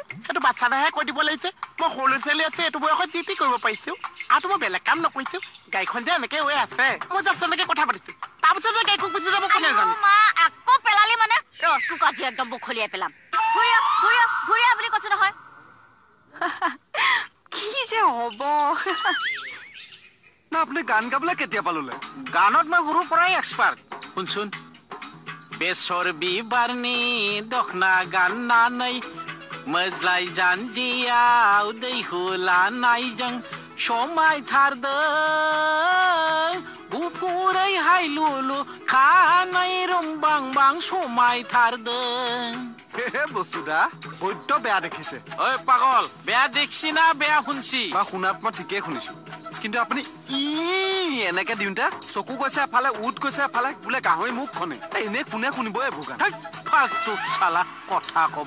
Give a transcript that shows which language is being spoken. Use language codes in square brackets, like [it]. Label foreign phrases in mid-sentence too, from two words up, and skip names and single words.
[as] সেইটো বাচ্চাটাহে কৈ দিব লাগিছে মই সৰু ল'ৰা ছোৱালী আছে এইটো বয়সত যি কৰিব পাৰিছো আৰু মই বেলেগ কাম নকৰিছো গাড়ীখন যে এনেকে হৈ আছে মই জাষ্ট এনেকে কথা পাতিছো তাৰপিছত যে গাড়ীখন গুচি যাব কোনে জানে আকৌ পেলালি মানে তোক আজি একদম বখলিয়াই পেলাম ঘূৰিয়া বুলি কৈছে নহয় কি যে হ'ব না আপুনি গান গাবলৈ কেতিয়া পাললে গানত মই সৰুৰ পৰাই এক্সপাৰ্ট শুনচোন [brx] बेसर बिबारनि दखना गाननानै मोज्लाय जानजियाव दै होलानायजों समायथारदों गुफुरै हायलुलु खानाय रंबांबां समायथारदों [as] হে বসুদা বৈদ্য বেয়া দেখিছে ঐ পাগল বেয়া দেখছি না বেয়া শুনছি বা শুনাত মই ঠিকেই শুনিছো কিন্তু আপুনি এনেকে দিওঁতে চকু গৈছে এফালে উঠ গৈছে এফালে বোলে গাহৰি মুখ খনে এনে কোনে শুনিব এইবোৰ গান ফালতু চালা কথা কব